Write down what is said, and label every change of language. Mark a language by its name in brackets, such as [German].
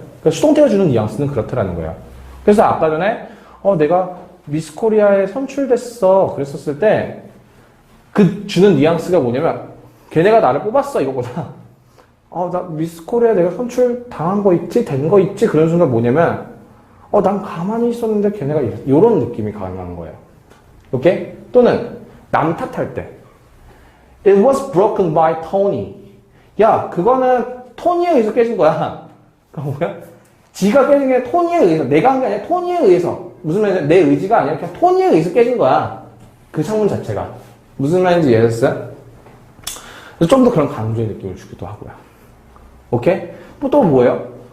[Korean] 그러니까 수동태가 주는 뉘앙스는 그렇다라는 거예요. 그래서 아까 전에 내가 미스 코리아에 선출됐어 그랬었을 때 그 주는 뉘앙스가 뭐냐면 걔네가 나를 뽑았어 이거보다 나 미스 코리아 내가 선출 당한 거 있지? 된 거 있지? 그런 순간 뭐냐면 난 가만히 있었는데 걔네가 이런 느낌이 강한 거예요. 오케이? 또는 남 탓할 때 [English] It was broken by Tony. [Korean] 야, 그거는 토니에 의해서 깨진 거야. 그러니까 뭐야? 지가 깨진 게 토니에 의해서, 내가 한 게 아니라 토니에 의해서. 무슨 말이냐? 내 의지가 아니라 그냥 토니에 의해서 깨진 거야. 그 창문 자체가. 무슨 말인지 이해했어요? 좀 더 그런 강조의 느낌을 주기도 하고요. 오케이? 또 뭐예요?